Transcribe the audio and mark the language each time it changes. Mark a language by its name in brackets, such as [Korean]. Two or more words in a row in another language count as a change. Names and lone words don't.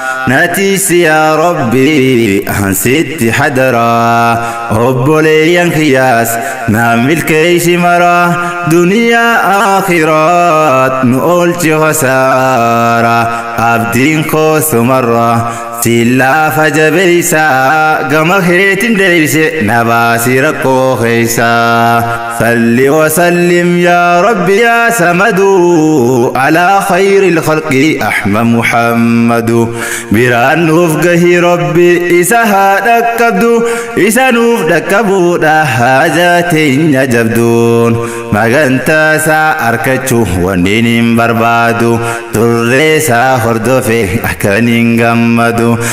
[Oromo] Natiisi yaa Rabbi, an sitti hadara, obboleeyyan kiyyaas na milkeeysi mara, duniyaa akhiraat nu oolchi khasaara. Abdiin koo sumarra, si laafa jabeeysa, gama keetin deeyse, na baasi rakkoo keeysa. [Arabic] صلِّ وسلّم يا رب يا صمد على خير الخلق أحمد محمد. [Oromo] Biraan nuuf gahi Rabbi, isa haa dhaqqabdu, isa nuuf dhaqqabuudha haajaa teenya jabduun. Magantaa isaa arkachuu wanniin hin barbaadu, turree isaa hordofe akkan hin gammadu.